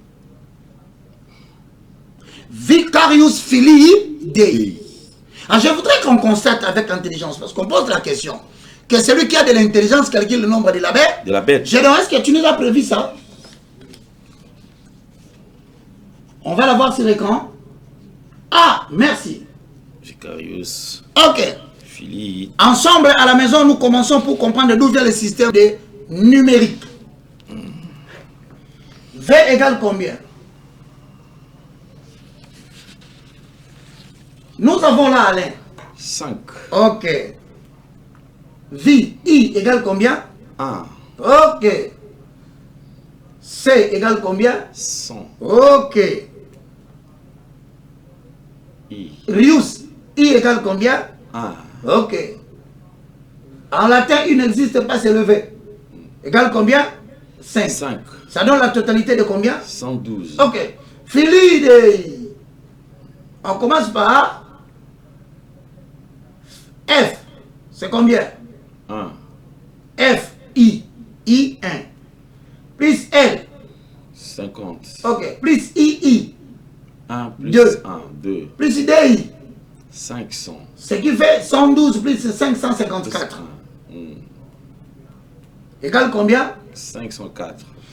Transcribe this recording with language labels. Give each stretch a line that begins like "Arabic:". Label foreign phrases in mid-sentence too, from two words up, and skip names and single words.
Latin: Vicarius Filii Dei.
French: Alors, je voudrais qu'on constate avec intelligence, parce qu'on pose la question, que celui qui a de l'intelligence calcule le nombre de la bête. De la bête. Gédéon, est-ce que tu nous as prévu ça? On va la voir sur l'écran. Ah, merci. Vicarius. Ok. Filii. Ensemble, à la maison, nous commençons pour comprendre d'où vient le système de numérique. V égale combien? Nous avons là, Alain. 5. Ok. I égale combien? 1. Ok. C égale combien? 100. Ok. Rius, I égale combien? 1. Ok. En latin, il n'existe pas, c'est le V. Égale combien? 5. 5. Ça donne la totalité de combien? 112.
Latin: Ok. Filii Dei.
French: On commence par F. C'est combien? 1. F, I. I, 1. Plus L. 50. Ok. Plus I. 1 plus 2. 1, 2. Plus Dei. 500. Ce qui fait 112 plus 554. Égale combien? 504.